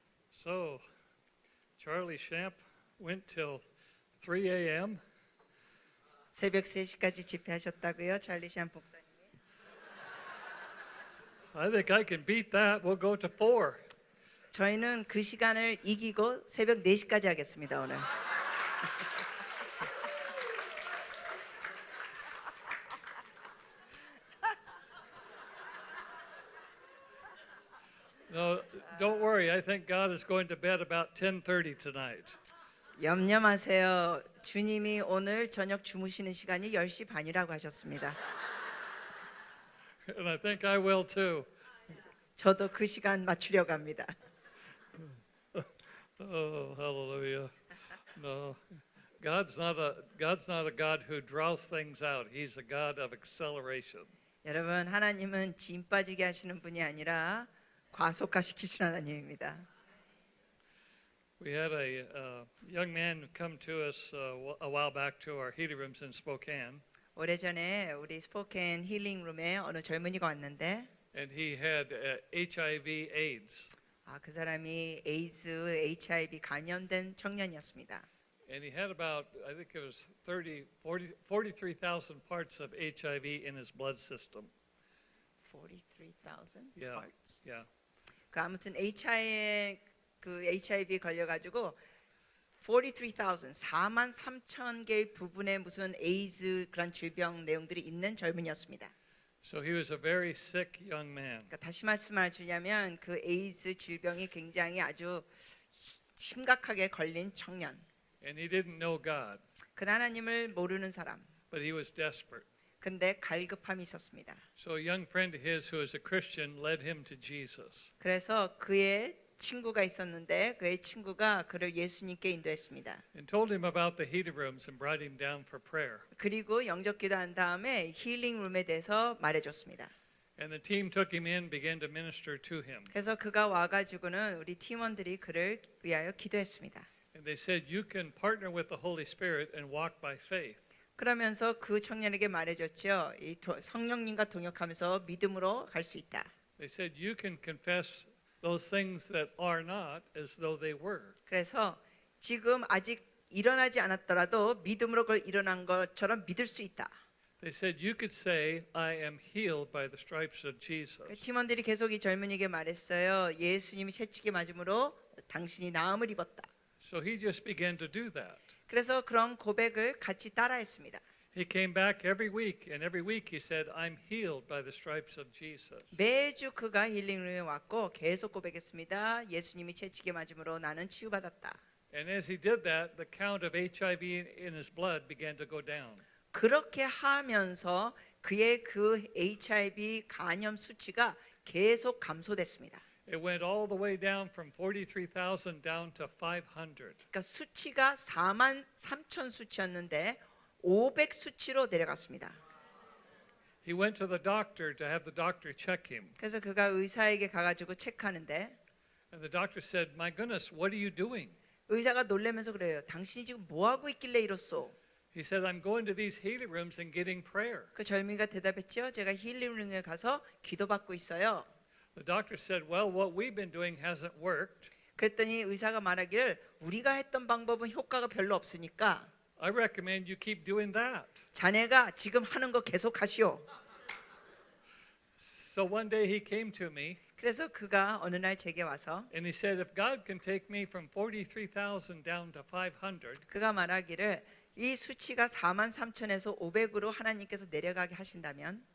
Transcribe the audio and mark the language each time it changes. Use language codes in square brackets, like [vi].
[en] So, Charlie Shamp went till 3 a.m. [ko] 새벽 3시까지 집회하셨다고요, 찰리 샴 목사님? [en] I think I can beat that. We'll go to 4. [ko] 저희는 그 시간을 이기고 새벽 4시까지 하겠습니다, 오늘. [en] No, don't worry. I think God is going to bed about 10:30 tonight. [ko] 염려 마세요. 주님이 오늘 저녁 주무시는 시간이 10시 반이라고 하셨습니다. [en] And I think I will too. [ko] 저도 그 시간 맞추려고 합니다. [en] Oh, hallelujah. No. God's not a God who draws things out. He's a God of acceleration. [ko] 여러분, 하나님은 짐 빠지게 하시는 분이 아니라 과속화시키시는 하나님입니다. [en] We had a young man come to us a while back to our healing rooms in Spokane, [ko] 오래전에 우리 스포켄 힐링룸에 어느 젊은이가 왔는데 [en] and he had HIV/AIDS, [ko] 그 사람이 에이즈, HIV 감염된 청년이었습니다. [en] and he had about, I think it was 43,000 parts of HIV in his blood system. 43,000 Yeah. parts. Yeah. [ko] 그 아무튼 HIV 걸려가지고 43,000, 43,000개의 부분에 무슨 에이즈 그런 질병 내용들이 있는 젊은이였습니다. [en] So he was a very sick young man. [ko] 그러니까 다시 말씀을 주냐면 그 에이즈 질병이 굉장히 아주 심각하게 걸린 청년. [en] And he didn't know God, [ko] 그 하나님을 모르는 사람. [en] but he was desperate. [ko] 근데 갈급함이 있었습니다. [en] So a young friend of his who was a Christian led him to Jesus. [ko] 그래서 그의 친구가 있었는데 그의 친구가 그를 예수님께 인도했습니다. [en] And told him about the healing rooms and brought him down for prayer. [ko] 그리고 영접 기도한 다음에 힐링룸에 대해서 말해줬습니다. [en] And the team took him in, began to minister to him. [ko] 그래서 그가 와가지고는 우리 팀원들이 그를 위하여 기도했습니다. [en] And they said, you can partner with the Holy Spirit and walk by faith. [ko] 그러면서 그 청년에게 말해줬죠. 이 성령님과 동역하면서 믿음으로 갈 수 있다. [en] They said, you can confess those things that are not as though they were. [ko] 그래서 지금 아직 일어나지 않았더라도 믿음으로 그걸 일어난 것처럼 믿을 수 있다. [en] They said, you could say, I am healed by the stripes of Jesus. [ko] 그 팀원들이 계속 이 젊은이에게 말했어요. 예수님이 채찍에 맞음으로 당신이 나음을 입었다. [en] So he just began to do that. [ko] 그래서 그런 고백을 같이 따라했습니다. [en] He came back every week, and every week he said, I'm healed by the stripes of Jesus. [ko] 매주 그가 힐링룸에 왔고 계속 고백했습니다. 예수님이 채찍에 맞음으로 나는 치유받았다. [en] And as he did that, the count of HIV in his blood began to go down. [ko] 그렇게 하면서 그의 그 HIV 감염 수치가 계속 감소됐습니다. [en] It went all the way down from 43,000 down to 500. [ko] 그러니까 수치가 43,000 수치였는데 500 수치로 내려갔습니다. [en] He went to the doctor to have the doctor check him. [ko] 그래서 그가 의사에게 가가지고 체크하는데 [en] And the doctor said, my goodness, what are you doing? [ko] 의사가 놀라면서 그래요. 당신이 지금 뭐 하고 있길래 이렇소? [en] He said, I'm going to these healing rooms and getting prayer. [ko] 그 젊은이가 대답했죠. 제가 힐링룸에 가서 기도받고 있어요. [en] The doctor said, well, what we've been doing hasn't worked. [ko] 그랬더니 의사가 말하기를 우리가 했던 방법은 효과가 별로 없으니까 [en] I recommend you keep doing that. [ko] 자네가 지금 하는 거 계속 하시오. [en] So one day he came to me [ko] 그래서 그가 어느 날 제게 와서 [en] and he said, if God can take me from 43,000 down to 500, [ko] 그가 말하기를 이 수치가 43,000에서 500으로 하나님께서 내려가게 하신다면